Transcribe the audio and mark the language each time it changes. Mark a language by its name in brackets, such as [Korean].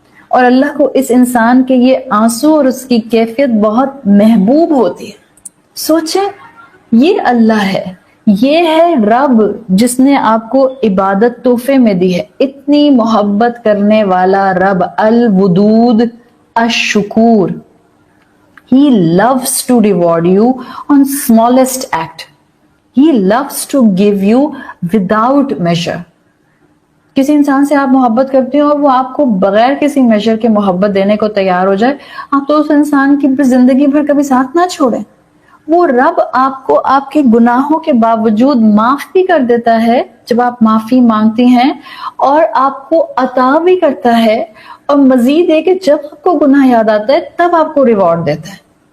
[Urdu] اور اللہ کو اس انسان کے یہ آنسو اور اس کی کیفیت بہت محبوب ہوتی ہے۔ سوچیں، یہ اللہ ہے، یہ ہے رب جس نے آپ کو عبادت تحفے میں دی ہے، اتنی محبت کرنے والا رب، Wadood الشکور۔ [English] He loves to reward you on smallest act. He loves to give you without measure. [Urdu] کسی انسان سے آپ محبت کرتے ہیں اور وہ آپ کو بغیر کسی میجر کے محبت دینے کو تیار ہو جائے، آپ تو اس انسان کی زندگی بھر کبھی ساتھ نہ چھوڑیں۔ وہ رب آپ کو آپ کے گناہوں کے باوجود معاف بھی کر دیتا ہے جب آپ معافی مانگتی ہیں، اور آپ کو عطا بھی کرتا ہے، اور مزید ہے کہ جب آپ کو گناہ یاد آتا ہے تب آپ کو ریوارڈ دیتا ہے۔